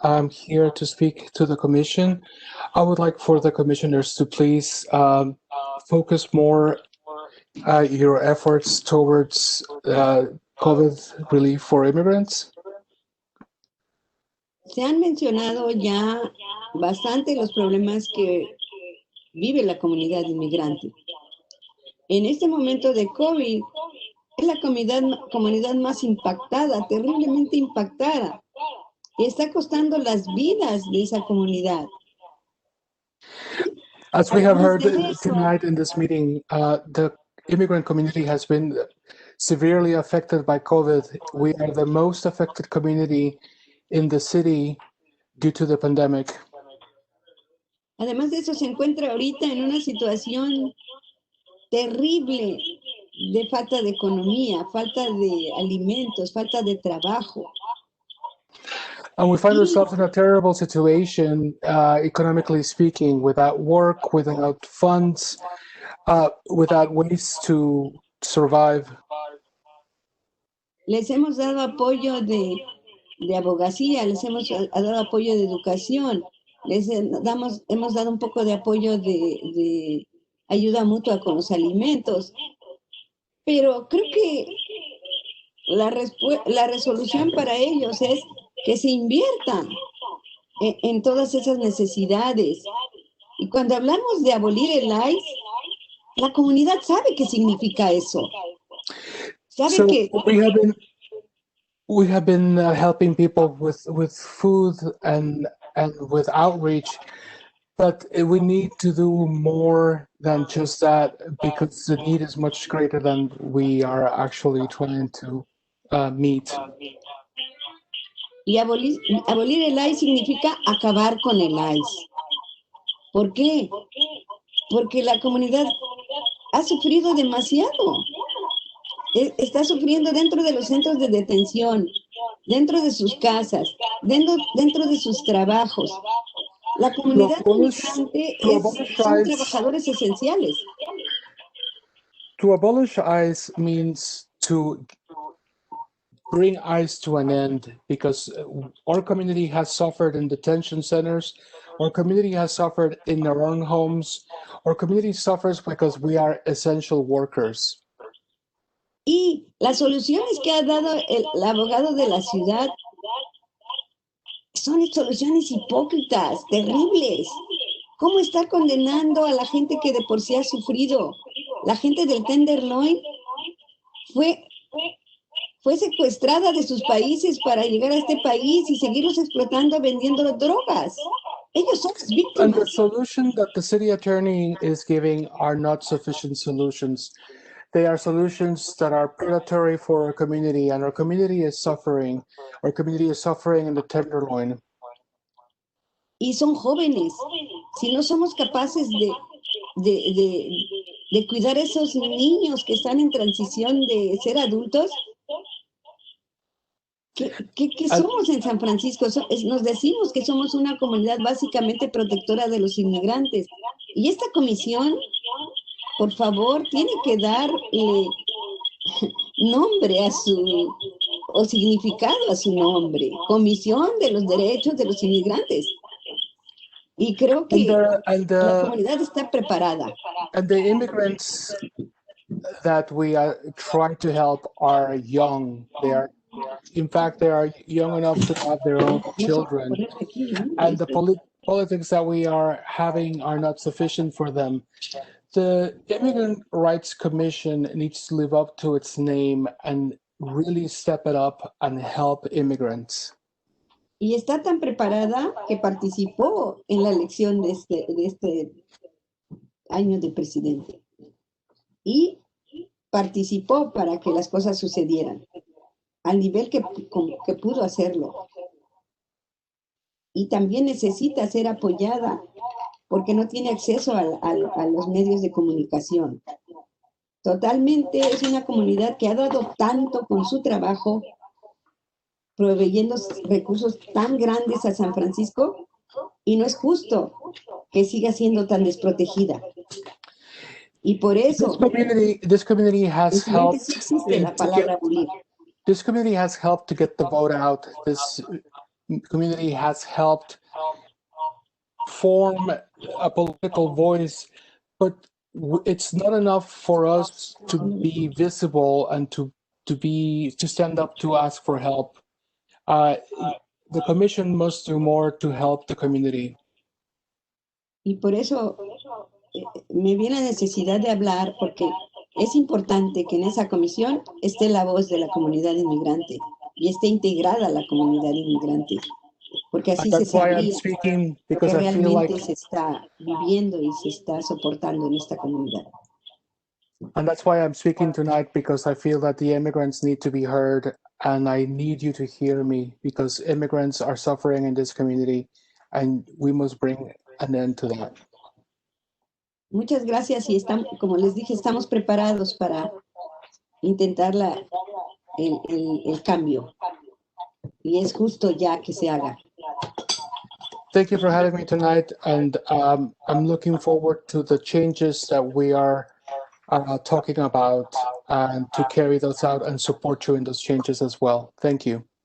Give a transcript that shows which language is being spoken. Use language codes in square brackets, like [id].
[en] I'm here to speak to the Commission. I would like for the commissioners to please focus more your efforts towards COVID relief for immigrants. [es] Se han mencionado ya bastante los problemas que vive la comunidad inmigrante. En este momento de COVID, es la comunidad más impactada, terriblemente impactada. Y está costando las vidas de esa comunidad. [en] As we have heard tonight in this meeting, the immigrant community has been severely affected by COVID. We are the most affected community in the city due to the pandemic. [es] Además de eso, se encuentra ahorita en una situación terrible de falta de economía, falta de alimentos, falta de trabajo. [en] And we find ourselves in a terrible situation, economically speaking, without work, without funds, without ways to survive. [es] Les hemos dado apoyo de abogacía, les hemos dado apoyo de educación, hemos dado un poco de apoyo de ayuda mutua con los alimentos. Pero creo que la resolución para ellos es que se inviertan en todas esas necesidades. Y cuando hablamos de abolir el ICE, la comunidad sabe qué significa eso. Sabe que... [en] We have been helping people with food and with outreach, but we need to do more than just that because the need is much greater than we are actually trying to meet. [es] Y abolir el ICE significa acabar con el ICE. ¿Por qué? Porque la comunidad ha sufrido demasiado. Está sufriendo dentro de los centros de detención, dentro de sus casas, dentro de sus trabajos. La comunidad migrante son trabajadores esenciales. [en] To abolish ICE means to bring ICE to an end because our community has suffered in detention centers, our community has suffered in their own homes, our community suffers because we are essential workers. [es] Y las soluciones que ha dado el abogado de la ciudad son soluciones hipócritas, terribles. ¿Cómo está condenando a la gente que de por sí ha sufrido? La gente del Tenderloin fue secuestrada de sus países para llegar a este país y seguirlos explotando vendiendo drogas. Ellos son las víctimas. [en] And the solution that the city attorney is giving are not sufficient solutions. They are solutions that are predatory for our community, and our community is suffering. Our community is suffering in the Tenderloin. [es] Y son jóvenes. Si no somos capaces de cuidar a esos niños que están en transición de ser adultos, ¿qué somos en San Francisco? Nos decimos que somos una comunidad básicamente protectora de los inmigrantes. Y esta comisión, por favor, tiene que darle nombre o significado a su nombre. Comisión de los Derechos de los Inmigrantes. Y creo que la comunidad está preparada. [en] And the immigrants that we try to help are young. In fact, they are young enough to have their own children. And the politics that we are having are not sufficient for them. The Immigrant Rights Commission needs to live up to its name and really step it up and help immigrants. [es] Y está tan preparada que participó en la elección de este año de presidente. Y participó para que las cosas sucedieran. al nivel que pudo hacerlo. Y también necesita ser apoyada porque no tiene acceso a los medios de comunicación. Totalmente es una comunidad que ha dado tanto con su trabajo, proveyendo recursos tan grandes a San Francisco, y no es justo que siga siendo tan desprotegida. Y por eso, [en] this community has helped [es] sí existe la palabra bullying. [en] This community has helped to get the vote out. This community has helped form a political voice, but it's not enough for us to be visible and to stand up to ask for help. The commission must do more to help the community. [es] Y por eso me viene la necesidad de hablar, porque es importante que en esa comisión esté la voz de la comunidad inmigrante y esté integrada la comunidad inmigrante, porque así se sabría lo que realmente se está viviendo y se está soportando en esta comunidad. [en] And that's why I'm speaking tonight, because I feel that the immigrants need to be heard, and I need you to hear me, because immigrants are suffering in this community, and we must bring an end to that. [es] Muchas gracias, y estamos, como les dije, estamos preparados para intentar el cambio, y es justo ya que se haga. [en] Thank you for having me tonight, and I'm looking forward to the changes that we are talking about, and to carry those out and support you in those changes as well. Thank you.